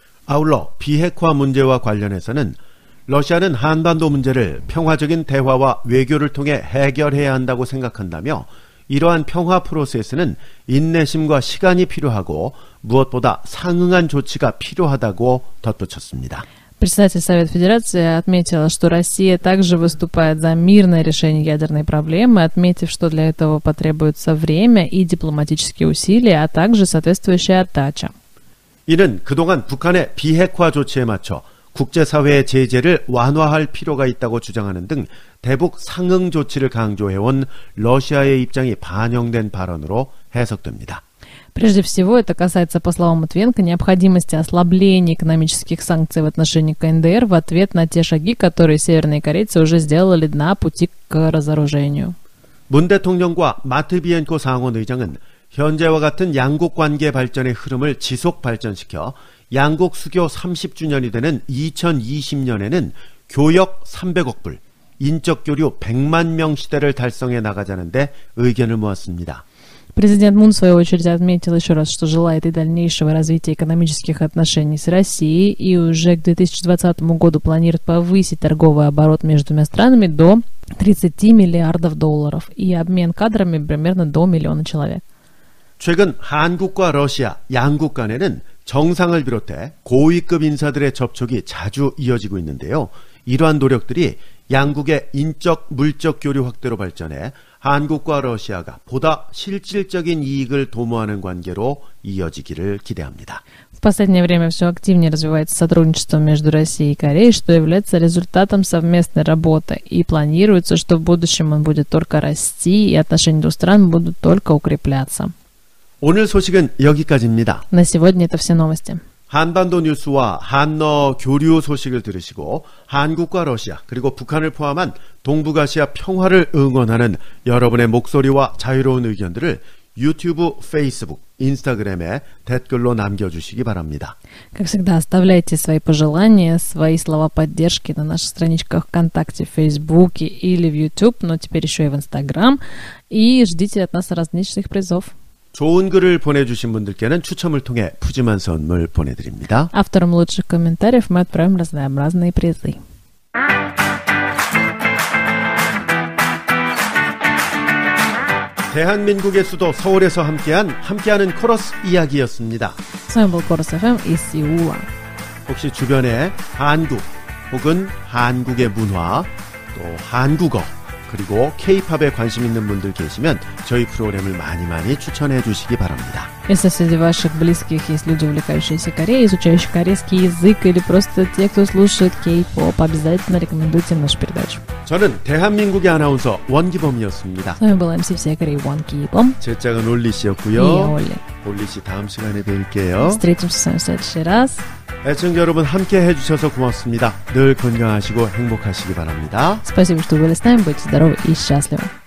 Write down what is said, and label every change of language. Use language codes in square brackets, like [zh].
[ko] 아울러 비핵화 문제와 관련해서는 러시아는 한반도 문제를 평화적인 대화와 외교를 통해 해결해야 한다고 생각한다며 이러한 평화 프로세스는 인내심과 시간이 필요하고 무엇보다 상응한 조치가 필요하다고 덧붙였습니다. [ru] Председатель Совета Федерации отметила, что Россия также выступает за мирное решение ядерной проблемы, отметив, что для этого потребуется время и дипломатические усилия, а также соответствующая отдача. [ko] 이는 그동안 북한의 비핵화 조치에 맞춰 국제사회의 제재를 완화할 필요가 있다고 주장하는 등 대북 상응 조치를 강조해온 러시아의 입장이 반영된 발언으로 해석됩니다. [ru] Прежде всего, это касается, по словам Матвиенко, необходимости ослабления экономических санкций в отношении КНДР в ответ на те шаги, которые северные корейцы уже сделали на пути к разоружению. [ko] 문 대통령과 마트비엔코 상원 의장은 현재와 같은 양국 관계 발전의 흐름을 지속 발전시켜 양국 수교 30주년이 되는 2020년에는 교역 300억 불, 인적 교류 100만 명 시대를 달성해 나가자는데 의견을 모았습니다. [ru] Президент Мун, в свою очередь, отметил еще раз, что желает и дальнейшего развития экономических отношений с Россией, и уже к 2020 году планирует повысить торговый оборот между двумя странами до 30 миллиардов долларов и обмен кадрами примерно до 1 миллиона человек. [ko] 최근 한국과 러시아 양국 간에는 정상을 비롯해 고위급 인사들의 접촉이 자주 이어지고 있는데요. 이러한 노력들이 양국의 인적, 물적 교류 확대로 발전해 한국과 러시아가 보다 실질적인 이익을 도모하는 관계로 이어지기를 기대합니다. [ru] В последнее время все активнее развивается сотрудничество между Россией и Кореей, что является результатом совместной работы, и планируется, что в будущем он будет только расти, и отношения двух стран будут только укрепляться. [ko] 오늘 소식은 여기까지입니다. [ru] На сегодня это все новости. [ko] 한반도 뉴스와 한러 교류 소식을 들으시고 한국과 러시아 그리고 북한을 포함한 동북아시아 평화를 응원하는 여러분의 목소리와 자유로운 의견들을 유튜브, 페이스북, 인스타그램에 댓글로 남겨주시기 바랍니다. [ru] Как всегда, оставляйте свои пожелания, свои слова поддержки на наших страничках ВКонтакте, в Фейсбуке или в YouTube, но теперь еще и в Инстаграм, и ждите от нас различных призов. [ko] 좋은 글을 보내주신 분들께는 추첨을 통해 푸짐한 선물 보내드립니다. [ru] Авторам лучших комментариев мы отправим разнообразные призы. [ko] 대한민국의 수도 서울에서 함께하는 코러스 이야기였습니다. [ru] С вами был Корус FM из Сеула. [ko] 혹시 주변에 한국 혹은 한국의 문화 또 한국어 그리고 K-팝에 관심 있는 분들 계시면 저희 프로그램을 많이 추천해 주시기 바랍니다. [ru] Если среди ваших близких есть люди, увлекающиеся Кореей, изучающие корейский язык или просто те, кто слушает K-pop, обязательно рекомендуйте нашу передачу. [ko] 저는 대한민국의 아나운서 원기범이었습니다. [ru] С вами был MC всей Кореи Вон Кибом. [ko] 제 짝은 올리 [ru] И [ko] 씨였고요. [ru] Олли. [ko] 올리 씨 다음 시간에 뵐게요. [ru] Встретимся с вами в следующий раз. [ko] 애청자 여러분 함께 해주셔서 고맙습니다. 늘 건강하시고 행복하시기 바랍니다. [ru] Спасибо, что были с нами. Будьте здоровы и счастливы.